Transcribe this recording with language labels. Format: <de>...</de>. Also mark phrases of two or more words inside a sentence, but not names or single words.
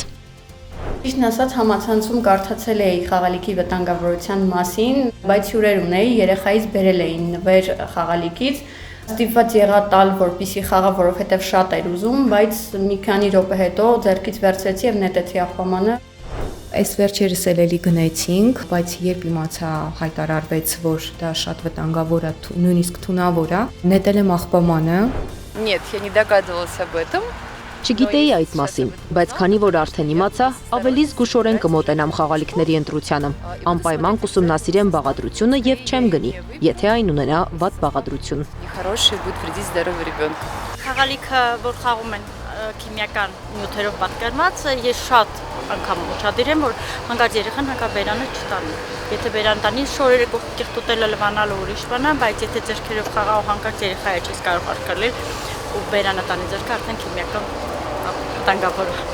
<hy>Ճիշտն ասած, համացանցում կարդացել էի խաղալիքի վտանգավորության մասին, բայց հյուրեր ունեի, երեխայից բերել էին նվեր խաղալիքից, ստիպված եղա տալ, որպեսզի խաղա, որովհետև շատ էր ուզում, բայց մի քանի րոպե հետո ձեռքից վերցրեցի եւ նետեցի աղբամանը։ Այս վերջերս էլի գնացինք, բայց երբ իմացա հայտարարվեց, որ դա շատ վտանգավոր է, նույնիսկ թունավոր է, նետել եմ աղբամանը։</hy> <ru>Нет, я не догадывалась об этом.</ru> <hy>Չգիտեի այդ մասին, բայց քանի որ արդեն իմացա, ավելի զգուշորեն կմոտենամ խաղալիքների ընտրությանը, անպայման կուսումնասիրեմ բաղադրությունը եւ չեմ գնի, եթե այն ունենա վատ բաղադրություն։</hy> <ru>Нехорошее будет вредить здоровью ребенка.</ru> <hy>Խաղալիքը, որ խաղում են քիմիական նյութերով պատկերված, ես շատ անգամ ուշադիր եմ, որ հանկարծ երեխան հանկարծ բերանը չտանի։ Եթե բերան տանի, շորերը կեղտոտելը լվանալը ուրիշ բան է, բայց եթե ձեռքերով խաղա ու հանկարծ երեխայը չես կարող արկալել ու բերանը տանի ձեռքը արդեն քիմիական վտանգավոր է։</hy>